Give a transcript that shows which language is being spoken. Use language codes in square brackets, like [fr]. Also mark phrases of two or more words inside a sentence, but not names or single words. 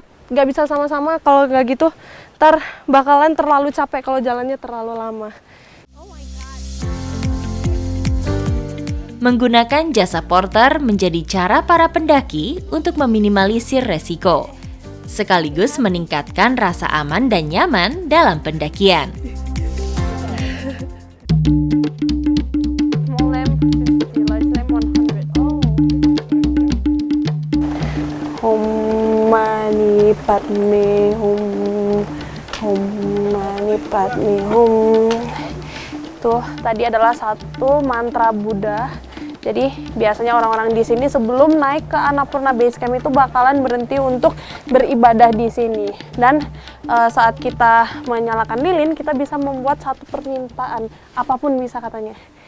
[id] Nggak bisa sama-sama, kalau nggak gitu ntar bakalan terlalu capek kalau jalannya terlalu lama. Menggunakan jasa porter menjadi cara para pendaki untuk meminimalisir resiko, sekaligus meningkatkan rasa aman dan nyaman dalam pendakian. [sa] Om mani padme hum, om mani padme hum. [id] Itu tadi adalah satu mantra Buddha. Jadi biasanya orang-orang di sini sebelum naik ke Annapurna Base Camp itu bakalan berhenti untuk beribadah di sini. Dan saat kita menyalakan lilin, kita bisa membuat satu permintaan, apapun bisa katanya.